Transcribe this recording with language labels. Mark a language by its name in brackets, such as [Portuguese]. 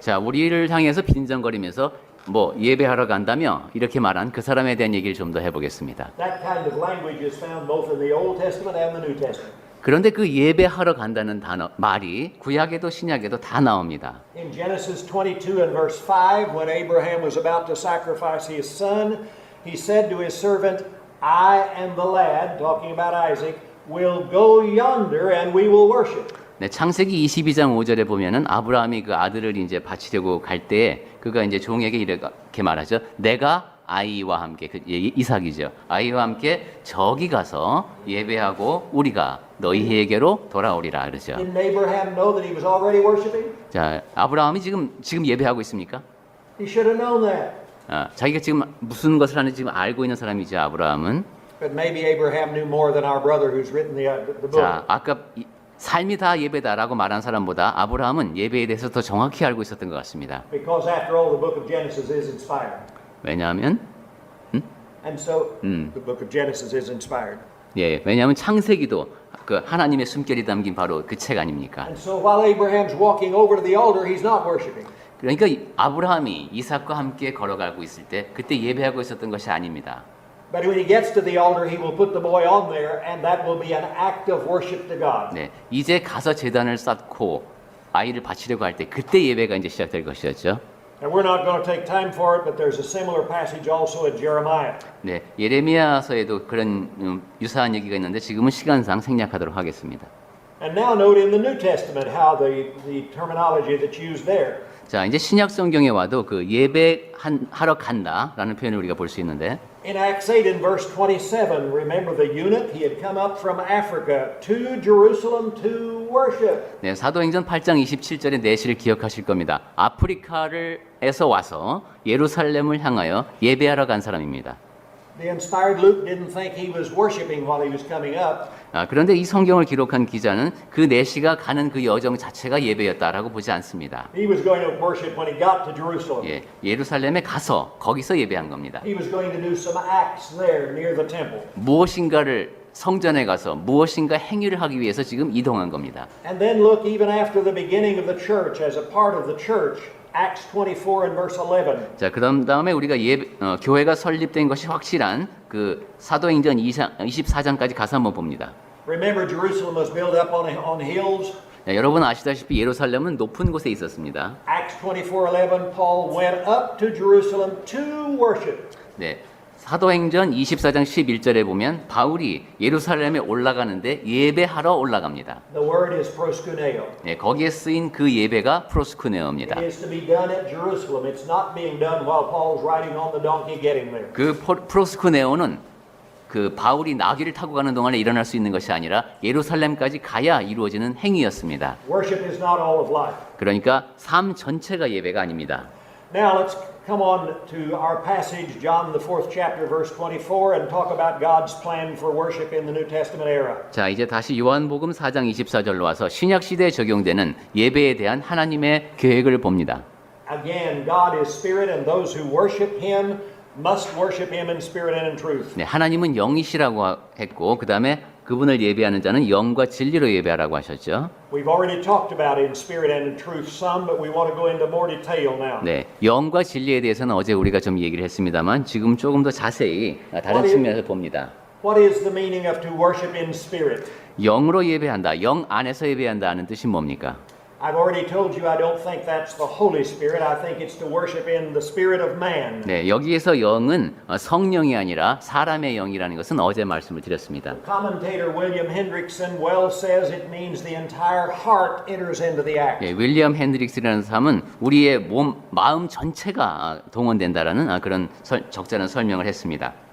[Korean] 자, 우리를 향해서 빈정거리면서 뭐 예배하러 간다며 이렇게 말한 그 사람에 대한 얘기를 좀 더 해보겠습니다. [English] That kind of language is found both in the Old Testament and the New Testament. [Korean] 그런데 그 예배하러 간다는 단어 말이 구약에도 신약에도 다 나옵니다. [English] In Genesis 22 and verse 5, when Abraham was about to sacrifice his son, he said to his servant, I and the lad, talking about Isaac, will go yonder and we will worship. [Korean] 네, 창세기 22장 5절에 보면은 아브라함이 그 아들을 이제 바치려고 갈 때에 그가 이제 종에게 이렇게 말하죠. 내가 아이와 함께 그 이삭이죠. 아이와 함께 저기 가서 예배하고 우리가 너희에게로 돌아오리라 그러죠. [English] Didn't Abraham know that he was already worshiping? [Korean] 자, 아브라함이 지금 예배하고 있습니까? [English] He should have known that. [Korean] 자기가 지금 무슨 것을 하는지 지금 알고 있는 사람이죠. 아브라함은. [English] But maybe Abraham knew more than our brother who's written the book. [Korean] 자, 아까 삶이 다 예배다라고 말한 사람보다 아브라함은 예배에 대해서 더 정확히 알고 있었던 것 같습니다. [English] Because after all, the book of Genesis is inspired. [Korean] 왜냐하면 [English] And so the book of Genesis is inspired. [Korean] 예, 왜냐하면 창세기도 그 하나님의 숨결이 담긴 바로 그 책 아닙니까? [English] And so while Abraham's walking over to the altar, he's not worshiping. [Korean] 그러니까 아브라함이 이삭과 함께 걸어가고 있을 때 그때 예배하고 있었던 것이 아닙니다. [English] But when he gets to the altar, he will put the boy on there, and that will be an act of worship to God. [Korean] 네, 이제 가서 제단을 쌓고 아이를 바치려고 할 때 그때 예배가 이제 시작될 것이었죠. [English] And we're not going to take time for it, but there's a similar passage also in Jeremiah. [Korean] 네, 예레미야서에도 그런 유사한 얘기가 있는데 지금은 시간상 생략하도록 하겠습니다. [English] And now note in the New Testament how the terminology that's used there. [Korean] 자, 이제 신약 성경에 와도 그 예배하러 간다라는 표현을 우리가 볼 수 있는데 [English] In Acts 8 and verse 27, remember the eunuch? He had come up from Africa to Jerusalem to worship. [Korean] 네, 사도행전 8장 27절의 내시를 기억하실 겁니다. 아프리카에서 와서 예루살렘을 향하여 예배하러 간 사람입니다. [English] The inspired Luke didn't think he was worshiping while he was coming up. [Korean] 그런데 이 성경을 기록한 기자는 그 내시가 가는 그 여정 자체가 예배였다라고 보지 않습니다. [English] He was going to worship when he got to Jerusalem. [Korean] 예, 예루살렘에 가서 거기서 예배한 겁니다. [English] He was going to do some acts there near the temple. [Korean] 무엇인가를 성전에 가서 무엇인가 행위를 하기 위해서 지금 이동한 겁니다. [English] And then look, even after the beginning of the church, as a part of the church, Acts 24 and verse 11. [Korean] 자, 그런 다음에 우리가 교회가 설립된 것이 확실한 그 사도행전 24장까지 가서 한번 봅니다. [English] Remember, Jerusalem was built up on hills. [Korean] 자, 여러분 아시다시피 예루살렘은 높은 곳에 있었습니다. [English] Acts 24:11, Paul went up to Jerusalem to worship. [Korean] 네, 사도행전 24장 11절에 보면 바울이 예루살렘에 올라가는데 예배하러 올라갑니다. [English] The word is proskuneo. [Korean] 네, 거기에 쓰인 그 예배가 프로스쿠네오입니다. [English] It is to be done at Jerusalem. It's not being done while Paul's riding on the donkey getting there. [Korean] 그 프로스쿠네오는 그 바울이 나귀를 타고 가는 동안에 일어날 수 있는 것이 아니라 예루살렘까지 가야 이루어지는 행위였습니다. [English] Worship is not all of life. [Korean] 그러니까 삶 전체가 예배가 아닙니다. [English] Now let's come on to our passage, John the 4th chapter, verse 24, and talk about God's plan for worship in the New Testament era. [Korean] 자, 이제 다시 요한복음 4장 24절로 와서 신약 시대에 적용되는 예배에 대한 하나님의 계획을 봅니다. [English] Again, God is spirit, and those who worship Him must worship Him in spirit and in truth. [Korean] 네, 하나님은 영이시라고 했고 그 다음에 그분을 예배하는 자는 영과 진리로 예배하라고 하셨죠. [English] We've already talked about in spirit and in truth some, but we want to go into more detail now. [Korean] 네, 영과 진리에 대해서는 어제 우리가 좀 얘기를 했습니다만 지금 조금 더 자세히 다른 측면에서 봅니다. [English] What is the meaning of to worship in spirit? [Korean] 영으로 예배한다, 영 안에서 예배한다는 뜻이 뭡니까? [English] I've already told you I don't think that's the Holy Spirit. I think it's to worship in the spirit of man. [Korean] 네, 여기에서 영은 성령이 아니라 사람의 영이라는 것은 어제 말씀을 드렸습니다. [English] Commentator William Hendrickson well says it means the entire heart enters into the act. [Korean] 예, 윌리엄 핸드릭스라는 사람은 우리의 마음 전체가 동원된다라는 그런 적절한 설명을 했습니다.